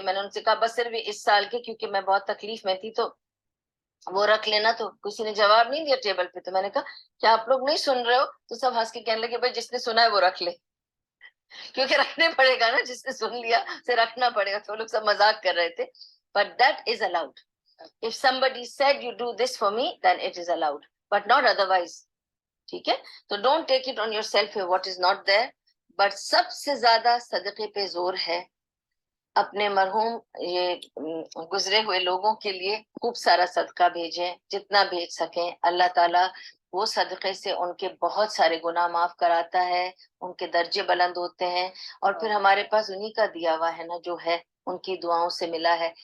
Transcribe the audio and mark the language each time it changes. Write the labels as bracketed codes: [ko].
[ur] میں نے ان سے کہا بس صرف اس سال کے کیونکہ میں بہت تکلیف میں تھی تو وہ رکھ لینا. تو کسی نے جواب نہیں دیا ٹیبل پہ. تو میں نے کہا کیا آپ لوگ نہیں سن رہے ہو؟ تو سب ہنس کے کہنے لگے بھائی جس نے سنا ہے وہ رکھ لے کیونکہ رکھنے پڑے گا نا جس نے سن لیا اسے رکھنا پڑے گا. تو لوگ سب مذاق کر رہے تھے [en] but that is allowed. If somebody said you do this for me then it is allowed but not otherwise. [ur] ٹھیک ہے تو [en] don't take it on yourself what is not there. [ur] but سب سے زیادہ صدقے پہ زور ہے اپنے مرحوم یہ گزرے ہوئے لوگوں کے لیے خوب سارا صدقہ بھیجیں جتنا بھیج سکیں. اللہ تعالیٰ وہ صدقے سے ان کے بہت سارے گناہ معاف کراتا ہے ان کے درجے بلند ہوتے ہیں اور پھر ہمارے پاس انہی کا دیا ہوا ہے نا جو ہے ان کی دعاؤں سے ملا ہے.